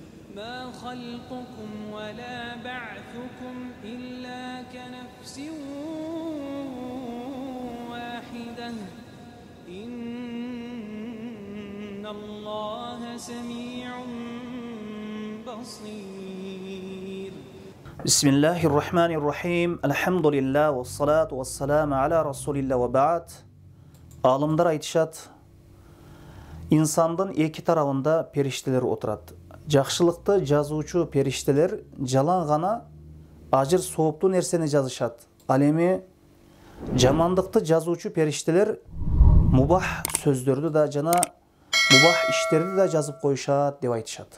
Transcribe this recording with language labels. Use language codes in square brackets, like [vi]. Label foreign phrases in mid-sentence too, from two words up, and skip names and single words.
[ar] ما خلقكم ولا بعثكم إلا كنفس واحدة إن الله سميع بصير. بسم الله الرحمن الرحيم. الحمد لله والصلاة والسلام على رسول الله وبعد. [ky] Алымдар айтышат, инсандын эки тарабында периштелер отурат. Жақшылықты жазуучу периштелер жалаң гана ажыр сооптуу нерсени жазышат. Ал эми жамандыкты жазуучу периштелер мубах сөздөрдү да жана мубах иштерди да жазып коюшат деп айтышат.